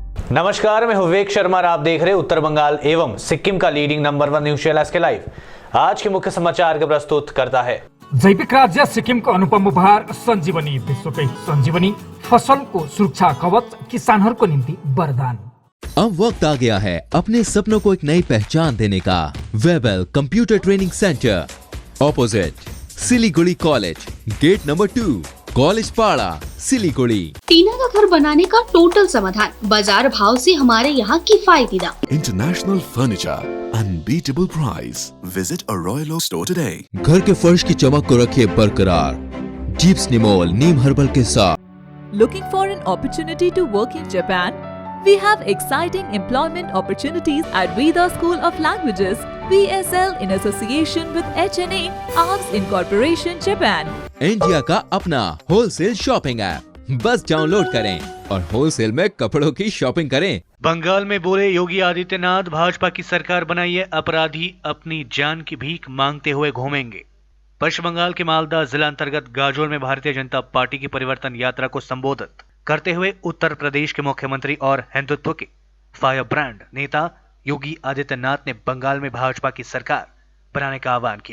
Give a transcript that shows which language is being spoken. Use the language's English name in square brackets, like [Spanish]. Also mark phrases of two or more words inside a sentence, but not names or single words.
[Hindi] नमस्कार, मैं विवेक शर्मा और आप देख रहे हैं उत्तर बंगाल एवं सिक्किम का [English] leading number 1 news channel SK live. [Hindi] आज के मुख्य समाचार का प्रस्तुत करता है [Nepali] जैविक राज्य सिक्किम को अनुपम उपहार संजीवनी विश्वकै संजीवनी फसल को सुरक्षा कवच किसानहरूको निम्ति वरदान। [Hindi] अब वक्त आ गया है अपने सपनों को एक नई पहचान देने का। वेबल कंप्यूटर ट्रेनिंग सेंटर, ऑपोजिट सिलीगुड़ी कॉलेज, [English] gate number 2, [Hindi] कॉलेज पाड़ा, सिलीगुड़ी। टीना का घर बनाने का टोटल समाधान, बाजार भाव से हमारे यहाँ किफायती दाम। [English] International furniture, unbeatable price. Visit a Royal Oak store today. [Hindi] घर के फर्श की चमक को रखिए बरकरार जीप्स निमोल नीम हर्बल के साथ। [English] Looking for an opportunity to work in Japan? We have exciting employment opportunities at Veda School of Languages, VSL, in association with HNA, Arms Incorporation, Japan. [Hindi] इंडिया का अपना [English] wholesale shopping app, [Hindi] बस डाउनलोड करें और होलसेल में कपड़ों की शॉपिंग करें। बंगाल में बोले योगी आदित्यनाथ, भाजपा की सरकार बनाइए, अपराधी अपनी जान की भीख मांगते हुए घूमेंगे। पश्चिम बंगाल के मालदा जिला अंतर्गत गाजोल में भारतीय जनता पार्टी की परिवर्तन यात्रा को संबोधित करते हुए उत्तर प्रदेश के मुख्यमंत्री और हिंदुत्व के [English] fire brand [Hindi] नेता योगी आदित्यनाथ ने बंगाल में भाजपा की सरकार बनाने का आह्वान किया।